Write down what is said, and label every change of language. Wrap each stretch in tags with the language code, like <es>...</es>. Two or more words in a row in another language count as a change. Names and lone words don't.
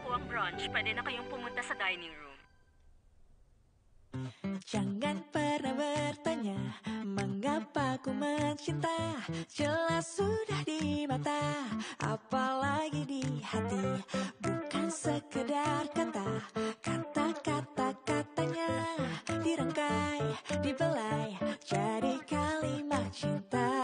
<tl>brunch, pwede na kayong pumunta sa dining room.</tl> <id>Jangan pernah bertanya mengapa ku mencinta. Jelas sudah di mata, apalagi di hati. Bukan sekedar kata, kata-kata-katanya dirangkai, dibelai jadi kalimat cinta.</id>